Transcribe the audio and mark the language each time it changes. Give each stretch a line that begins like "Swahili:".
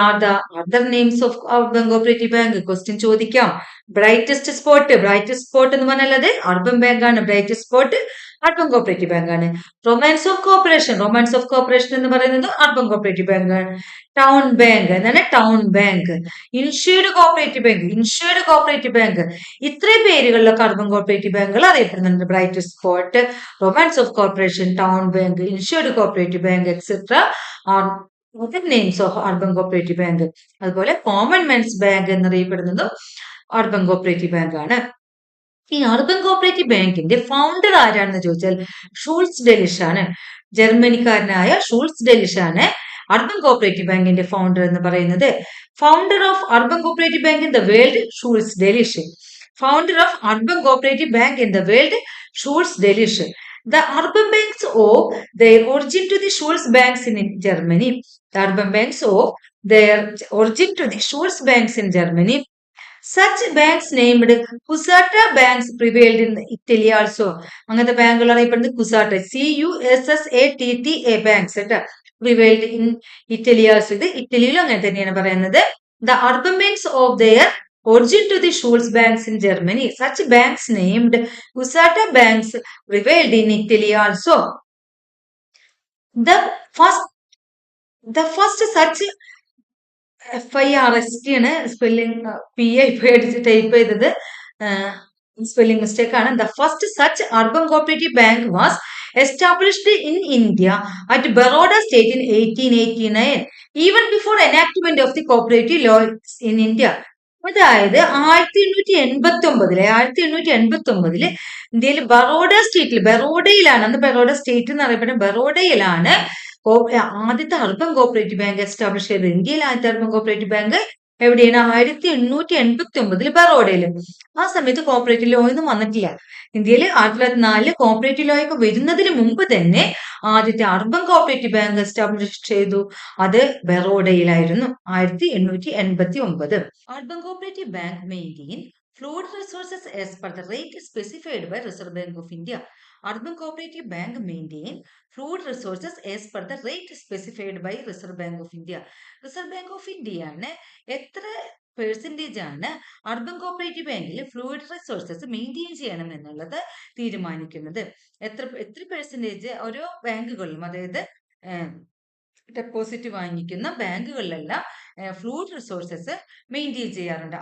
English: are the other names of urban cooperative bank.
Malayalam: Question ചോദിക്കാം. brightest spot എന്ന് പറഞ്ഞാൽ urban bank ആണ്. brightest spot urban cooperative bank ആണ്. Romance of cooperation എന്ന് പറയുന്നത് അർബൻ കോപ്പറേറ്റീവ് ബാങ്ക് ആണ്. ടൗൺ ബാങ്ക് എന്നാണ്, town bank. Insured cooperative bank. ഇത്രയും പേരുകളിലൊക്കെ അർബൻ കോപ്പറേറ്റീവ് ബാങ്കുകൾ അറിയപ്പെടുന്നുണ്ട്. Brightest spot, romance of corporation, town bank, insured cooperative bank,
English: Etcetera are names of urban cooperative bank.
Malayalam: അതുപോലെ common man's bank എന്നറിയപ്പെടുന്നതും urban cooperative bank ആണ്. ഈ urban cooperative ബാങ്കിന്റെ founder ആരാണെന്ന് ചോദിച്ചാൽ Schulze Delitzsch ആണ്. ജർമ്മനിക്കാരനായ ഷൂൾസ് ഡെലിഷ് ആണ് അർബൻ കോപ്പറേറ്റീവ് ബാങ്കിന്റെ founder എന്ന് പറയുന്നത്.
English: Founder of urban cooperative bank in the world, Schulze Delitzsch. Founder of urban cooperative bank in the world, Schulze Delitzsch. The urban banks owe their origin to the Schulz banks in Germany. The urban banks owe their origin to the Schulz banks in Germany. Such banks named Cusata banks prevailed in Italy also.
Malayalam: അങ്ങനത്തെ ബാങ്കുകൾ അറിയപ്പെടുന്നത്
English: കുസാട്ട, CUSSATTA banks prevailed in Italy also.
Malayalam: ഇത് ഇറ്റലിയിലും അങ്ങനെ തന്നെയാണ് പറയുന്നത്.
English: The urban banks owe their origin to the Schulz banks in Germany. Such banks named Cusata banks prevailed in Italy also. The first such
Malayalam: FIRST ആണ് spelling, PI പേടിച്ച് type ചെയ്തത് spelling mistake ആണ്.
English: The first such urban cooperative bank was established in India at Baroda state in 1889, even before enactment of the cooperative law in India.
Malayalam: അതായത് 1889 ഇന്ത്യയിൽ ബറോഡ സ്റ്റേറ്റിൽ, ബറോഡയിലാണ്, അന്ന് Baroda state എന്ന് അറിയപ്പെടുന്നത് ബറോഡയിലാണ് ആദ്യത്തെ അർബൻ കോപ്പറേറ്റീവ് ബാങ്ക് എസ്റ്റാബ്ലിഷ് ചെയ്തത് ഇന്ത്യയിലെ ആദ്യത്തെ അർബൻ കോപ്പറേറ്റീവ് ബാങ്ക് എവിടെയാണ്? 1889 ബറോഡയിൽ. ആ സമയത്ത് കോപ്പറേറ്റീവ് ലോ ഒന്നും വന്നിട്ടില്ല. ഇന്ത്യയിൽ 1904 കോപ്പറേറ്റീവ് ലോ ഒക്കെ വരുന്നതിന് മുമ്പ് തന്നെ ആദ്യത്തെ അർബൻ കോപ്പറേറ്റീവ് ബാങ്ക് എസ്റ്റാബ്ലിഷ് ചെയ്തു. അത് ബറോഡയിലായിരുന്നു 1889.
English: Urban Cooperative Bank maintain fluid resources as per the rate specified by Reserve Bank of India. Urban Cooperative Bank maintain fluid resources as per the rate specified by Reserve Bank of India.
Malayalam: Reserve Bank of India ആണ് എത്ര percentage ആണ് urban cooperative ബാങ്കിൽ fluid resources maintain ചെയ്യണം എന്നുള്ളത് തീരുമാനിക്കുന്നത്. എത്ര percentage ഓരോ ബാങ്കുകളിലും, അതായത് ഡെപ്പോസിറ്റ് വാങ്ങിക്കുന്ന ബാങ്കുകളിലെല്ലാം ഫ്ലൂയിഡ് റിസോഴ്സസ് മെയിൻറ്റെയിൻ ചെയ്യാറുണ്ട്.